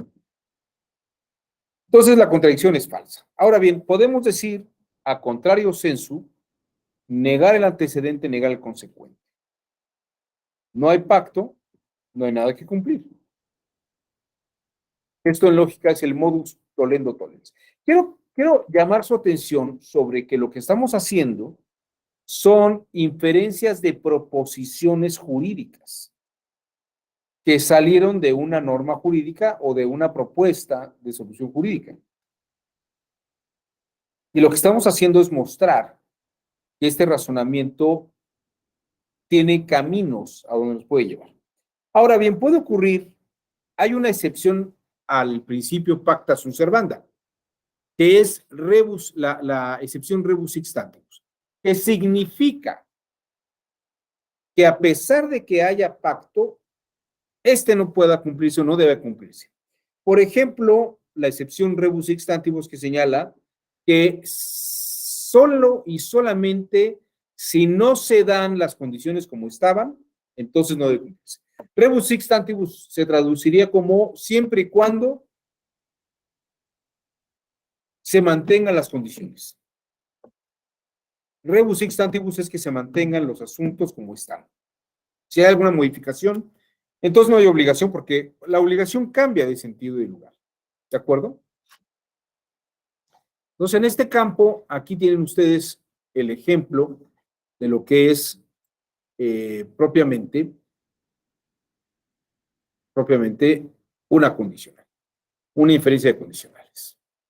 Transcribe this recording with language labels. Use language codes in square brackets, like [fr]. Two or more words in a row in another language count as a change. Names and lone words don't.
[es] Entonces la contradicción es falsa. Ahora bien, podemos decir, [la] a contrario sensu, [es] negar el antecedente, negar el consecuente. No hay pacto, no hay nada que cumplir. Esto en lógica es el [la] modus tollendo tollens. [es] Quiero llamar su atención sobre que lo que estamos haciendo son inferencias de proposiciones jurídicas que salieron de una norma jurídica o de una propuesta de solución jurídica. Y lo que estamos haciendo es mostrar que este razonamiento tiene caminos a donde nos puede llevar. Ahora bien, puede ocurrir, hay una excepción al principio [la] pacta sunt servanda, [es] que es rebus, la excepción [la] rebus sic stantibus, [es] que significa que a pesar de que haya pacto, este no pueda cumplirse o no debe cumplirse. Por ejemplo, la excepción [la] rebus sic stantibus [es] que señala que solo y solamente si no se dan las condiciones como estaban, entonces no debe cumplirse. [la] Rebus sic stantibus [es] se traduciría como siempre y cuando se mantengan las condiciones. [la] Rebus sic stantibus [es] es que se mantengan los asuntos como están. Si hay alguna modificación, entonces no hay obligación, porque la obligación cambia de sentido y de lugar. ¿De acuerdo? Entonces, en este campo, aquí tienen ustedes el ejemplo de lo que es propiamente una condicional, una inferencia de condicionales.